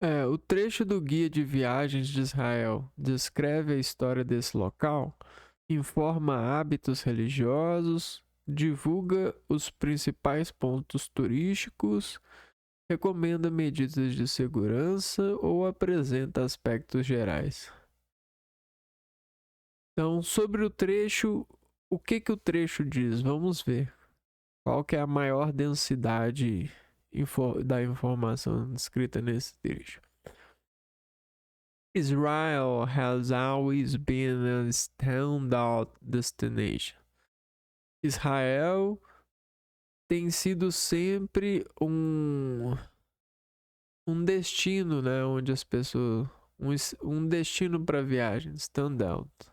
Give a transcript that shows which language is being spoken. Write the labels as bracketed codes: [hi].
[pt] O trecho do Guia de Viagens de Israel descreve a história desse local, informa hábitos religiosos, divulga os principais pontos turísticos, recomenda medidas de segurança ou apresenta aspectos gerais. Então, sobre o trecho, o que o trecho diz? Vamos ver. Qual que é a maior densidade da informação descrita nesse trecho? [en] Israel has always been a standout destination. [pt] Israel tem sido sempre um destino, né, onde as pessoas um destino para viagem, standout.